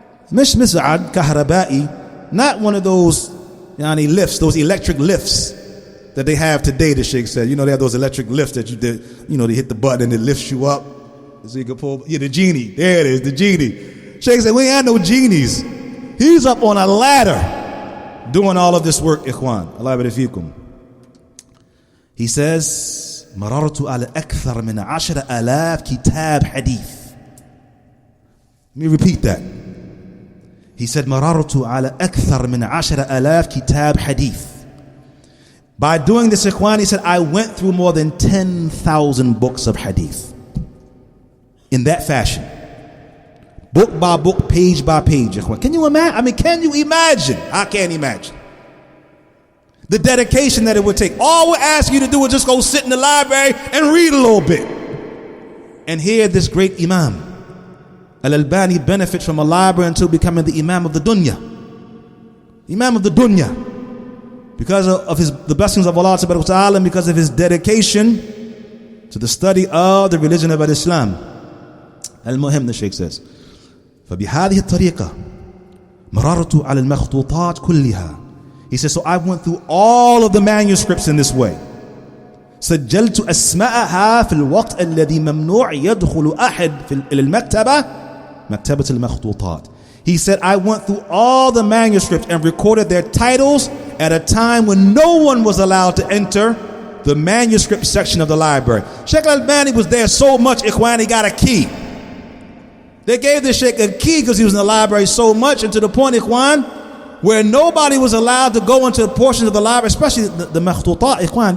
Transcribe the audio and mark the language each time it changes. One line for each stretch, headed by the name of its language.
Arabic: Mish mis'ad kahraba'i,
English: not one of those lifts, those electric lifts that they have today, the Sheikh said. You know, they have those electric lifts that they hit the button and it lifts you up. So you can pull, the genie. There it is, the genie. Sheikh said, we ain't had no genies. He's up on a ladder doing all of this work, Ikhwan. Allah barik fikum. He says,
Arabic: مررت على أكثر من 10,000 كتاب حديث.
English: Let me repeat that. He said
Arabic: مررت على أكثر من 10,000 كتاب حديث.
English: By doing this, Ikhwan, he said, I went through more than 10,000 books of hadith. In that fashion. Book by book, page by page, Ikhwan. Can you imagine? Can you imagine? I can't imagine. The dedication that it would take. All we're asking you to do is just go sit in the library and read a little bit. And hear this great Imam. Al-Albani benefits from a library until becoming the Imam of the Dunya. Imam of the Dunya. Because of the blessings of Allah subhanahu wa ta'ala and because of his dedication to the study of the religion of Islam. Al-Muhim, the Shaykh says.
Arabic: فبهذه الطريقة مررت على المخطوطات كلها.
English: He says, so I went through all of the manuscripts in this way.
Arabic: سجلت أسماءها في الوقت الذي ممنوع يدخل أحد إلى المكتبة مكتبة المخطوطات.
English: He said, I went through all the manuscripts and recorded their titles at a time when no one was allowed to enter the manuscript section of the library. Sheikh Al-Albani was there so much, Ikhwan, he got a key. They gave the Sheikh a key because he was in the library so much, and to the point, Ikhwan, where nobody was allowed to go into portions of the library, especially the makhtutat, Ikhwan.